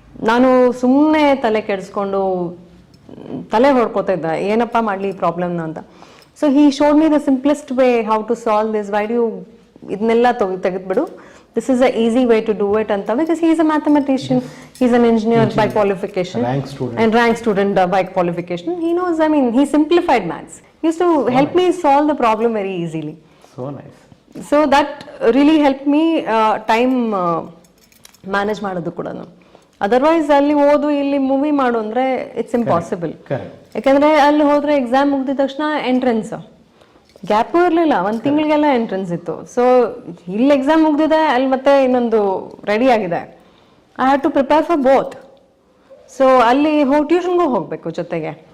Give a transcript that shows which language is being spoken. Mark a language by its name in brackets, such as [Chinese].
[Kannada] ನಾನು ಸುಮ್ಮನೆ ತಲೆ ಕೆಡಿಸ್ಕೊಂಡು ತಲೆ ಹೊಡ್ಕೋತಾ ಇದ್ದೆ, ಏನಪ್ಪ ಮಾಡಲಿ ಈ ಪ್ರಾಬ್ಲಮ್ನ ಅಂತ. [English] So he showed me the simplest way how to solve this. Why do you [Kannada] ಇದನ್ನೆಲ್ಲ ತೆಗೆದ್ಬಿಡು, [English] this is a easy way to do it [Kannada] ಅಂತ. [English] Because he is a mathematician, he is an engineer by qualification and rank student by qualification. He knows, I mean, he simplified maths. He used to help me solve the problem very easily. So nice. So that really helped me time manage [Kannada] ಮಾಡೋದು ಕೂಡ. Otherwise ಅಲ್ಲಿ ಓದು ಇಲ್ಲಿ movie ಮಾಡು ಅಂದರೆ [English] It's impossible. [Kannada] ಯಾಕೆಂದರೆ ಅಲ್ಲಿ ಹೋದರೆ ಎಕ್ಸಾಮ್ ಮುಗಿದ ತಕ್ಷಣ ಎಂಟ್ರೆನ್ಸ್, ಗ್ಯಾಪು ಇರಲಿಲ್ಲ, 1 ತಿಂಗಳಿಗೆಲ್ಲ ಎಂಟ್ರೆನ್ಸ್ ಇತ್ತು. ಸೊ ಇಲ್ಲಿ ಎಕ್ಸಾಮ್ ಮುಗ್ದಿದೆ, ಅಲ್ಲಿ ಮತ್ತೆ ಇನ್ನೊಂದು ರೆಡಿ ಆಗಿದೆ. [English] I have to prepare for both. So [Kannada] ಅಲ್ಲಿ ಟ್ಯೂಷನ್ಗೂ ಹೋಗಬೇಕು ಜೊತೆಗೆ.